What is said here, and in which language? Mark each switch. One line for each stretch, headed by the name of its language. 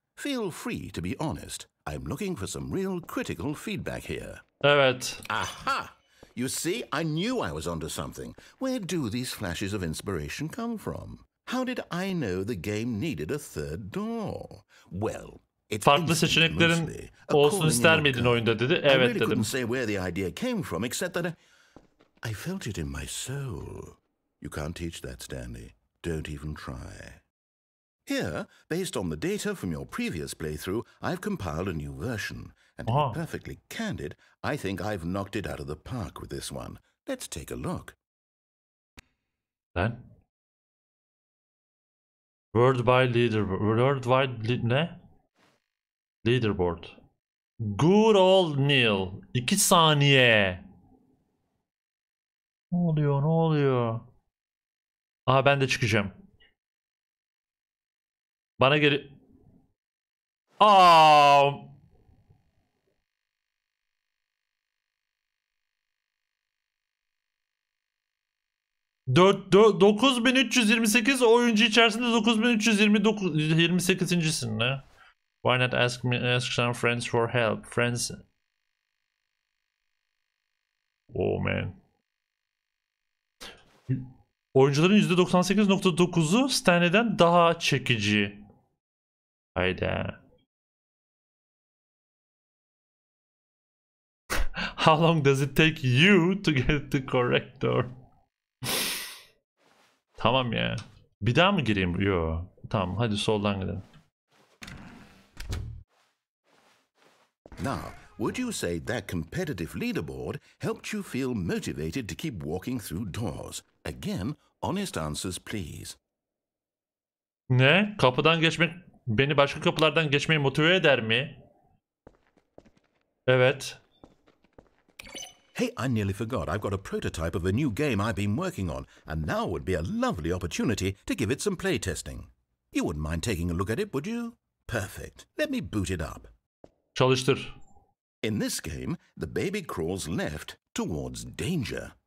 English: Feel free to be honest. I'm looking for some real critical feedback here.
Turkish: Evet. Aha!
English: You see, I knew I was onto something. Where do these flashes of inspiration come from? How did I know the game needed a third door? Well, it's
Turkish: farklı seçeneklerin olsun ister miydin oyunda dedi. Evet
English: I really
Turkish: dedim.
English: couldn't say where the idea came from, except that I felt it in my soul. You can't teach that, Stanley. Don't even try. Here, based on the data from your previous playthrough, I've compiled a new version. And to be perfectly candid, I think I've knocked it out of the park with this one. Let's take a look.
Turkish: Lan?
English: Worldwide ne? Leaderboard. Good old Neil.
Turkish: 2 saniye. Ne oluyor? Ne oluyor? Aha, ben de çıkacağım. Bana geri... Aa! Dört 9328 oyuncu içerisinde 9328'incisin ne?
English: Why not ask some friends for help? Friends. Oh man.
Turkish: Oyuncuların %98.9'u Stanley'den daha çekici. Hayda.
English: How long does it take you to get the correct door?
Turkish: Tamam ya. Bir daha mı gireyim? Yo. Tamam, hadi soldan gidelim.
English: Now, would you say that competitive leaderboard helped you feel motivated to keep walking through doors? Again, honest answers please.
Turkish: Ne? Kapıdan geçmek beni başka kapılardan geçmeyi motive eder mi? Evet.
English: Hey, I nearly forgot. I've got a prototype of a new game I've been working on, and now would be a lovely opportunity to give it some playtesting. You wouldn't mind taking a look at it, would you? Perfect. Let me boot it up.
Turkish: Çalıştır.
English: In this game, the baby crawls left towards danger.